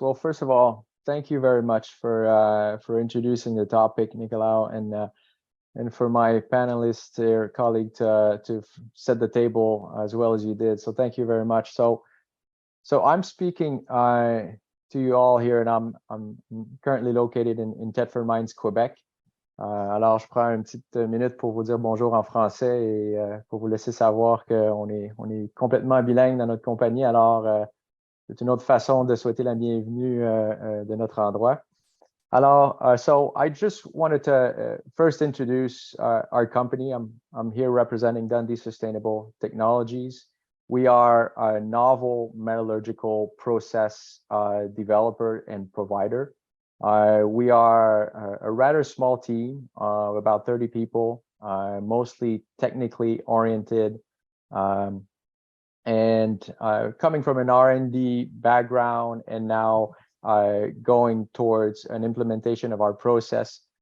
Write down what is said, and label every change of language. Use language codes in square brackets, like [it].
[en] Well, first of all, thank you very much for introducing the topic, Nicolau, and for my panelists or colleague to set the table as well as you did. So thank you very much. So I'm speaking to you all here, and I'm currently located in Thetford Mines, Quebec. [fr] Alors, je prends une petite minute pour vous dire bonjour en français et pour vous laisser savoir qu'on est complètement bilingue dans notre compagnie. Alors, c'est une autre façon de souhaiter la bienvenue de notre endroit. [en] Alors, so I just wanted to first introduce our company. I'm here representing Dundee Sustainable Technologies. We are a novel metallurgical process developer and provider. We are a rather small team of about 30 people, mostly technically oriented, and coming from an R&D background, and now going towards an implementation of our process.